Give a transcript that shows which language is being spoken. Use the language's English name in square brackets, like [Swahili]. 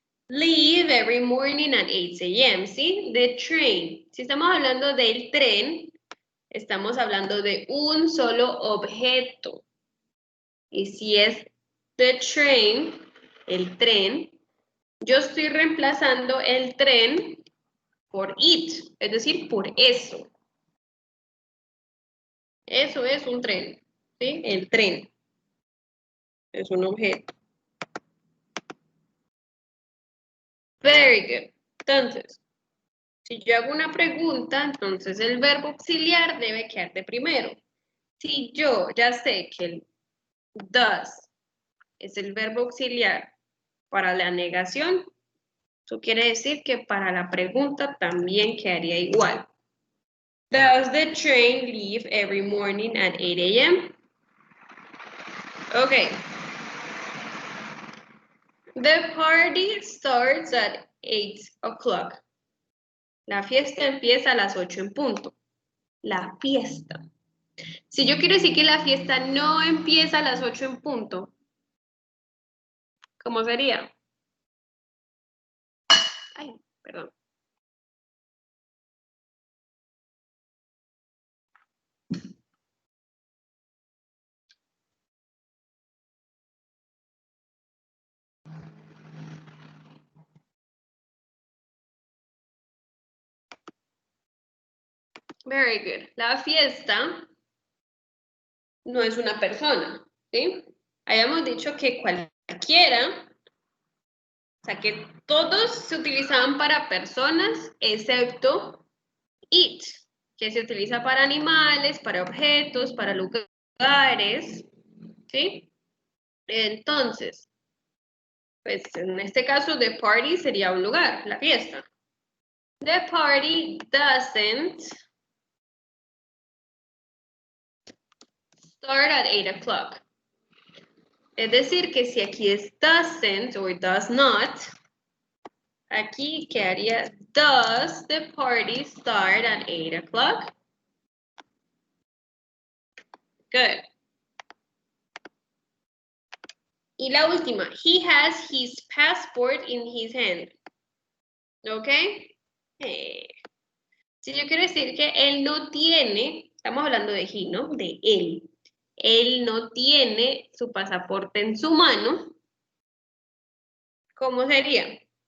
[English] Leave every morning at 8 a.m. ¿Sí? The train. [Spanish] Si estamos hablando del tren, estamos hablando de un solo objeto. Y si es [English] the train, [Spanish] el tren, yo estoy reemplazando el tren por it, es decir, por eso. Eso es un tren, ¿sí? El tren es un objeto. [English] Very good. [Spanish] Entonces, si yo hago una pregunta, entonces el verbo auxiliar debe quedar de primero. Si yo ya sé que does es el verbo auxiliar para la negación, eso quiere decir que para la pregunta también quedaría igual. [English] Does the train leave every morning at 8 a.m.? Okay. The party starts at 8 o'clock. [Spanish] La fiesta empieza a las 8 en punto. La fiesta. Si yo quiero decir que la fiesta no empieza a las 8 en punto, ¿cómo sería? Ay, perdón. [English] Very good. [Spanish] La fiesta no es una persona, ¿sí? Habíamos dicho que cualquiera, o sea, que todos se utilizaban para personas, excepto it, que se utiliza para animales, para objetos, para lugares, ¿sí? Entonces, pues en este caso, [English] the party [Spanish] sería un lugar, la fiesta. [English] The party doesn't start at 8 o'clock. [Spanish] Es decir, que si aquí es doesn't o does not, aquí quedaría [English] does the party start at 8 o'clock? Good. [Spanish] Y la última, [English] he has his passport in his hand. ¿Ok? [Spanish] Si yo quiero decir que él no tiene, estamos hablando de he, ¿no? De él. Él no tiene su pasaporte en su mano. ¿Cómo sería?